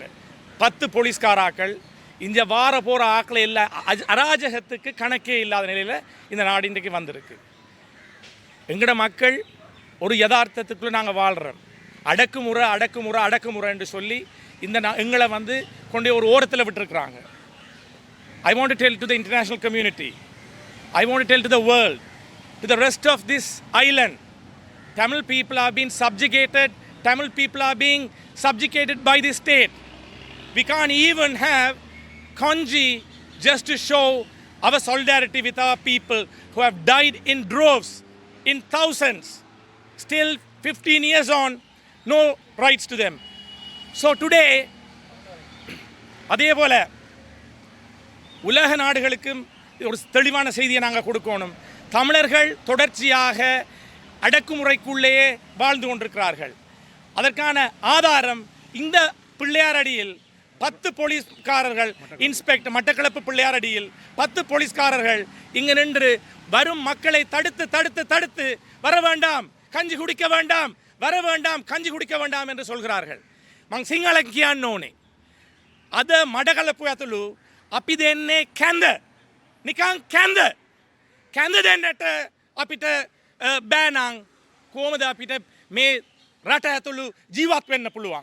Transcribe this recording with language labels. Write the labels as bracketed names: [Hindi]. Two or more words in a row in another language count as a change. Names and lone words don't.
[Tamil] 10 போலீஸ்காராக்கள் இந்த வார போகிற ஆக்களை எல்லாம் அராஜகத்துக்கு கணக்கே இல்லாத நிலையில் இந்த நாடு இன்றைக்கு வந்திருக்கு. எங்களோட மக்கள் ஒரு யதார்த்தத்துக்குள்ளே நாங்கள் வாழ்கிறோம். அடக்குமுறை என்று சொல்லி எங்களை வந்து கொண்டு ஒரு ஓரத்தில் விட்டுருக்குறாங்க. [English] I want to tell to the international community, I want to tell to the world, to the rest of this island, Tamil people are being subjugated, Tamil people are being subjugated by the state. We can't even have kanji just to show our solidarity with our people who have died in droves, in thousands. Still 15 years on, no rights to them. So today, [Tamil] அதே போல உலக நாடுகளுக்கும் ஒரு தெளிவான செய்தியை நாங்கள் கொடுக்கணும். தமிழர்கள் தொடர்ச்சியாக அடக்குமுறைக்குள்ளேயே வாழ்ந்து கொண்டிருக்கிறார்கள். அதற்கான ஆதாரம் இந்த பிள்ளையாரடியில் 10 போலீஸ்காரர்கள், இன்ஸ்பெக்டர் மட்டக்களப்பு பிள்ளையாரடியில் 10 போலீஸ்காரர்கள் இங்கு நின்று வரும் மக்களை தடுத்து தடுத்து தடுத்து வர வேண்டாம், கஞ்சி குடிக்க வேண்டாம், வர வேண்டாம், கஞ்சி குடிக்க வேண்டாம் என்று சொல்கிறார்கள். [Sinhala] මං සිංහල කියන්න ඕනේ. අද මඩකලපු ඇතුළු අපි දෙන්නේ කැඳ. නිකන් කැඳ. කැඳ දෙන්නට අපිට බෑනං කොහොමද අපිට මේ රට ඇතුළු ජීවත් වෙන්න පුළුවන්.